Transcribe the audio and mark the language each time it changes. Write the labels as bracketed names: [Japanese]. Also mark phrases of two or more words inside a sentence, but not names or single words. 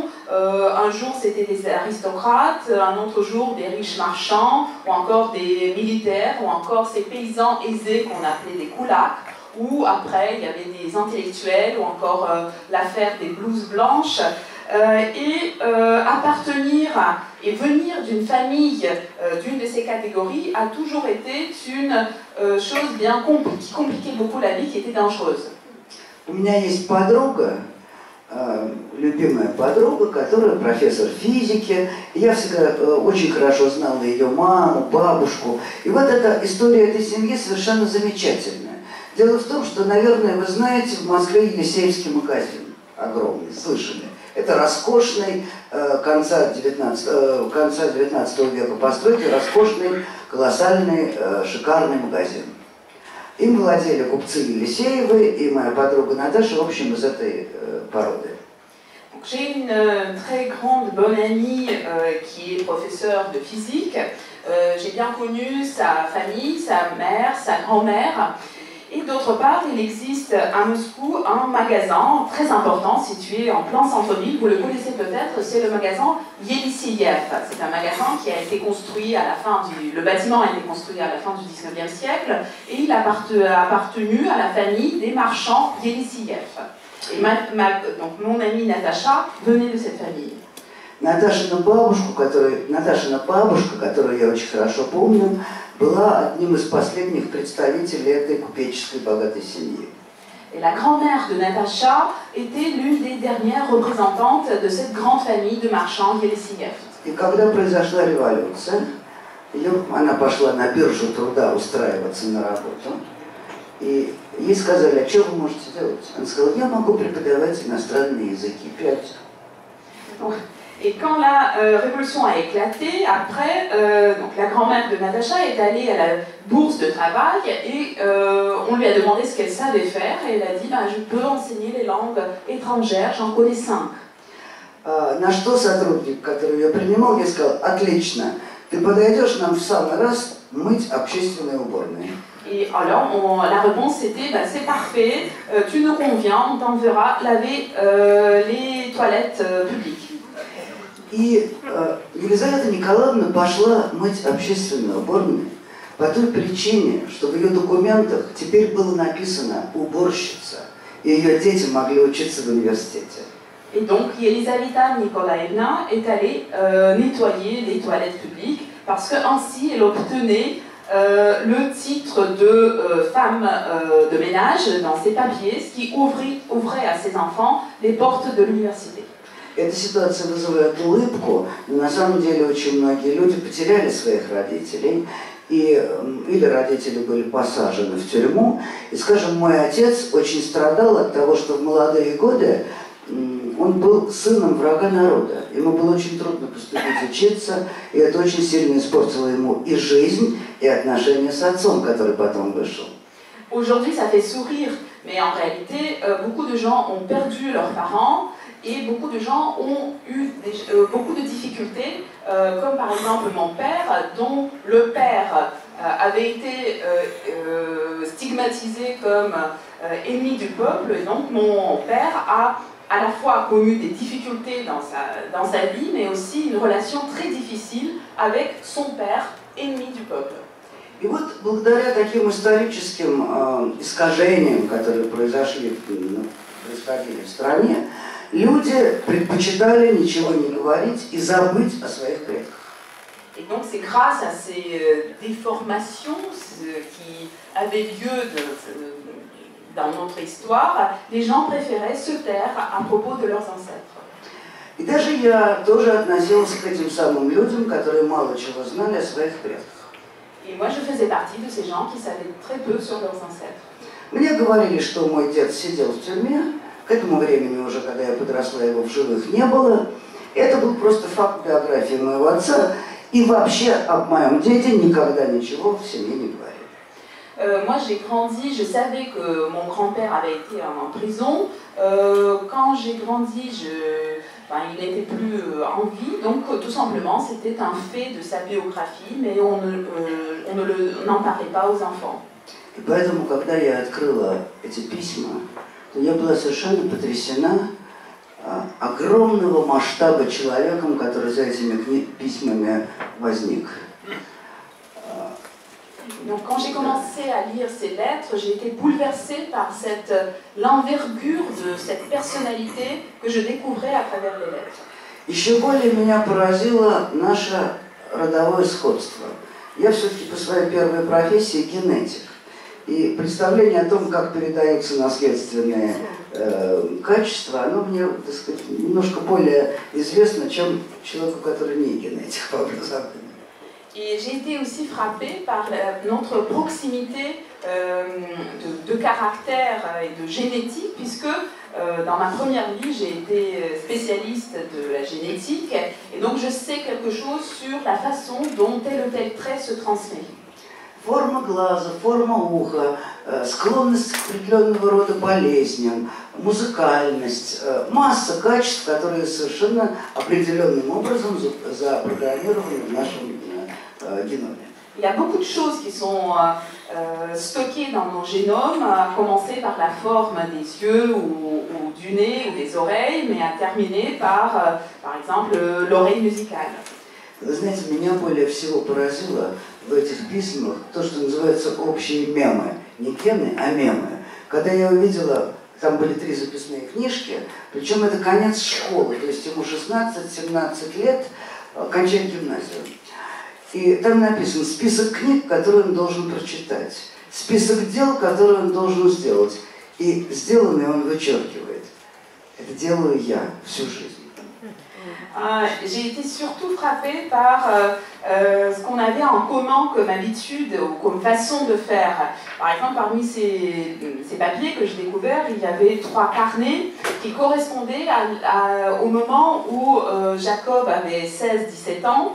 [French] Un jour, c'était des aristocrates, un autre jour, des riches marchands, ou encore des militaires, ou encore ces paysans aisés qu'on appelait des koulaks, ou après, il y avait des intellectuels, ou encore l'affaire des blouses blanches. Appartenir et venir d'une famille d'une de ces catégories a toujours été une chose bien qui compliquait beaucoup la vie, qui était dangereuse. [Russian] У меня есть подруга, любимая подруга, которая профессор физики. Я всегда очень хорошо знала ее маму, бабушку. И вот эта история этой семьи совершенно замечательная. Дело в том, что, наверное, вы знаете, в Москве Елисеевский магазин огромный, слышали. Это роскошный конца 19 века постройки, роскошный, колоссальный, шикарный магазин. Им владели купцы Елисеевы и моя подруга Наташа, в общем, из этой породы. [French] J'ai une très grande bonne amie qui est professeure de physique. J'ai bien connu sa famille, sa mère, sa grand-mère. Et d'autre part, il existe à Moscou un magasin très important situé en plein centre-ville. Vous le connaissez peut-être, c'est le magasin Yelisseyev. C'est un magasin qui a été construit à la fin le bâtiment a été construit à la fin du 19e siècle et il a appartenu à la famille des marchands Yelisseyev. Et donc mon amie Natacha venait de cette famille. [Russian] Наташина бабушка, которую я очень хорошо помню, была одним из последних представителей этой купеческой богатой семьи. [French] Et la grand-mère de Natacha était l'une des dernières représentantes de cette grande famille de marchands Yelisseyev. [Russian] И когда произошла революция, она пошла на биржу труда устраиваться на работу, и ей сказали: а что вы можете делать? Она сказала: я могу преподавать иностранные языки 5. [French] Et quand la révolution a éclaté, après, donc la grand-mère de Natacha est allée à la bourse de travail et on lui a demandé ce qu'elle savait faire et elle a dit je peux enseigner les langues étrangères, j'en connais 5. [Russian] На что сотрудник, который ее принимал, я сказал: отлично, ты подойдешь нам в самый раз мыть общественные уборные. [French] Et alors, la réponse était c'est parfait, tu nous conviens, on t'enverra laver les toilettes publiques. [Russian] И Елизавета Николаевна пошла мыть общественную уборную по той причине, что в ее документах теперь было написано «уборщица», и ее дети могли учиться в университете. [French] Et donc, Елизавета Николаевна est allée nettoyer les toilettes publiques parce qu'ainsi elle obtenait le titre de femme de ménage dans ses papiers, ce qui ouvrait à ses enfants les portes de l'université. [Russian] Эта ситуация вызывает улыбку, но на самом деле очень многие люди потеряли своих родителей, или родители были посажены в тюрьму. И, скажем, мой отец очень страдал от того, что в молодые годы он был сыном врага народа. Ему было очень трудно поступить учиться, и это очень сильно испортило ему и жизнь, и отношения с отцом, который потом вышел. [French] Aujourd'hui, ça fait sourire, mais en réalité, beaucoup de gens ont perdu leurs parents et beaucoup de gens ont eu beaucoup de difficultés, comme par exemple mon père, dont le père avait été stigmatisé comme ennemi du peuple, et donc mon père a à la fois connu des difficultés dans sa vie, mais aussi une relation très difficile avec son père, ennemi du peuple. [Russian] И вот благодаря таким историческим искажениям, которые происходили в стране, люди предпочитали ничего не говорить и забыть о своих предках. [French] Et donc c'est grâce à ces déformations qui avaient lieu dans notre histoire, les gens préféraient se taire à propos de leurs ancêtres. [Russian] И даже я тоже относилась к этим самым людям, которые мало чего знали о своих предках. [French] Et moi, je faisais partie de ces gens qui savaient très peu sur leurs ancêtres. [Russian] Мне говорили, что мой дед сидел в тюрьме. К этому времени уже, когда я подросла, его в живых не было. Это был просто факт биографии моего отца. И вообще об моем деде никогда ничего в семье не говорили. [French] Moi, j'ai grandi, je savais que mon grand-père avait été en prison. Quand j'ai grandi, il n'était plus en vie, donc tout simplement, c'était un fait de sa biographie, mais on n'en parlait pas aux enfants. [Russian] И поэтому, когда я открыла эти письма, то я была совершенно потрясена огромного масштаба человеком, который за этими письмами возник. [French] Donc, quand j'ai commencé à lire ces lettres, j'ai été bouleversée par l'envergure de cette personnalité que je découvrais à travers les lettres. [Russian] Еще более меня поразило наше родовое сходство. Я все-таки по своей первой профессии генетик. И представление о том, как передаются наследственные качества, оно мне, так сказать, немножко более известно, чем человеку, который не генетик по образованию. [French] Et j'ai été aussi frappée par notre proximité de caractère et de génétique, puisque dans ma première vie, j'ai été spécialiste de la génétique, et donc je sais quelque chose sur la façon dont tel ou tel trait se transmet. [Russian] Форма глаза, форма уха, склонность к определенного рода болезням, музыкальность, масса качеств, которые совершенно определенным образом запрограммированы в нашем génome. [French] Il y a beaucoup de choses qui sont stockées dans nos génomes, à commencer par la forme des yeux ou du nez ou des oreilles, mais à terminer par exemple, l'oreille musicale. [Russian] Вы знаете, меня более всего поразило в этих письмах то, что называется общие мемы. Не гены, а мемы. Когда я увидела, там были 3 записные книжки, причем это конец школы, то есть ему 16-17 лет, окончает гимназию. И там написан список книг, которые он должен прочитать, список дел, которые он должен сделать. И сделанное он вычеркивает. Это делаю я всю жизнь. [French] J'ai été surtout frappée par ce qu'on avait en commun comme habitude ou comme façon de faire. Par exemple, parmi ces papiers que j'ai découverts, il y avait 3 carnets qui correspondaient au moment où Jacob avait 16-17 ans.